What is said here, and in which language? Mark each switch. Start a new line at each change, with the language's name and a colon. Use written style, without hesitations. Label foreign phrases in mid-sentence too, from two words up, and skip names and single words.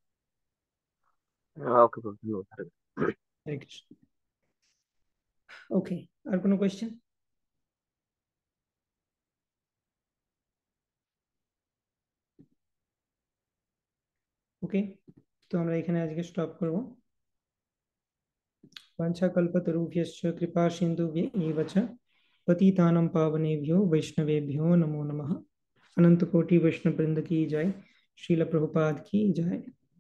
Bangla: ওকে, ধন্যবাদ। হরে কৃষ্ণ। ওকে, আর কোনো কোয়েশ্চেন? ওকে, তো আমরা এখানে আজকে স্টপ করব।
Sanskrit: वाञ्छाकल्पतरुभ्यश्च कृपा सिन्धुभ्यैव च पतितानां पावनेभ्यो वैष्णवेभ्यो नमो नमः।
Hindi: अनंत कोटि वैष्णव वृंद की जय। श्रील प्रभुपाद की जय।